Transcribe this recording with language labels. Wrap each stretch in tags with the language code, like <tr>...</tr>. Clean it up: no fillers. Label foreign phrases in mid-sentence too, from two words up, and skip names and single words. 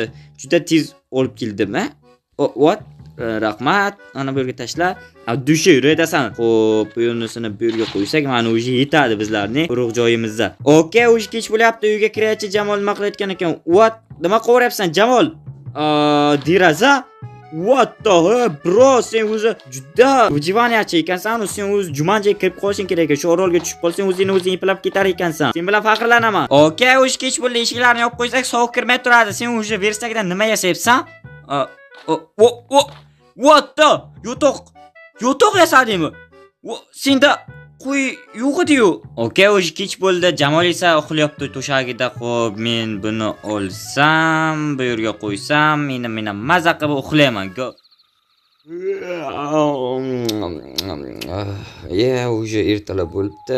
<uz>Juda tez olib keldim, ha? What? Rahmat. Ana bu yerga tashla. Dushi yuradasan. Xo'p, bu yernisini bu yerga qo'ysak, mana o'zi yetadi bizlarning urug' joyimizda. Okay, o'zi kech bo'lyapti, uyga kiraychi. Jamol nima qilayotgan ekan? What? Nima qilyapsan, Jamol? Deraza?</uz> <en>What the hell, bro,</en> <uz>sen o'zi juda vijivaniyachi ekansan, sen o'zi Jumanjiga kirib qolishing kerak. Shu orolga tushib qolsang, o'zingni eplab ketar ekansan. Sen bilan faxrlanaman. Okay, o'zi kech bo'ldi, eshiklarni yopib qo'ysak, sovuq kirmay turadi. Sen o'zi versakdan nima yasayapsan?</uz> <en>What the?</en> <uz>Yotoq yasadingmi? Senda qo'y yo'q edi-yu. Okay, o'zi kech bo'ldi. Jamol esa uxlayapti to'shagida. Xo'p, men buni olsam, bu yerga qo'ysam, meni maza qilib uxlayman. Уже ertalab bo'libdi.</uz>